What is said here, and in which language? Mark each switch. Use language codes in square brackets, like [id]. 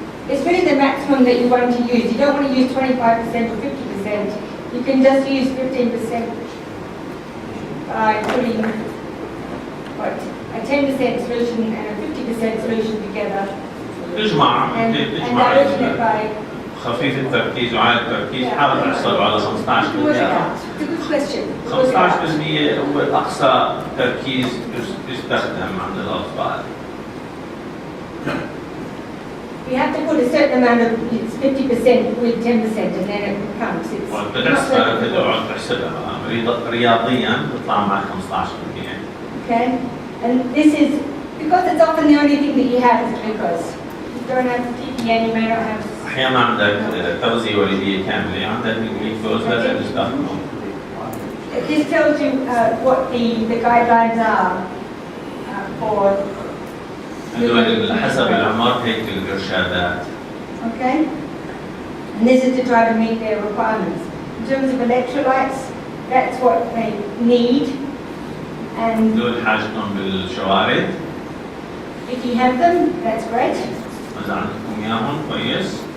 [en] it's really the maximum that you want to use. You don't want to use 25% or 50%. You can just use 15% by putting a 10% solution and a 50% solution together. [ar] تجمع [en] And dilution it by [ar] خفيف التركيز وعالي التركيز حاول تحصل على 15%. [en] It's a good question. [ar] 15% هو أقصى تركيز يستخدم عند الأطفال. [en] You have to put a certain amount of, it's 50% with 10% and then it becomes, it's not [ar] وبتحسبها [en] very [ar] تقعد تحسبها رياضيا تطلع معك 15%. [en] Okay, and this is, because it's often the only thing that you have is glucose. You don't have TPN, you may not have. [ar] أحيانا عندك تغذية والدية كاملة، عندك الجلوكوز لازم تستخدمه. [en] This tells you what the guidelines are for. [ar] هذول حسب الأعمار هيك الإرشادات. [en] Okay, and this is to try to meet their requirements. In terms of electrolytes, that's what they need. And [ar] دول حاجتهم بالشوارد. [en] if you have them, that's great. [ar] إذا عندكم إياهم كويس.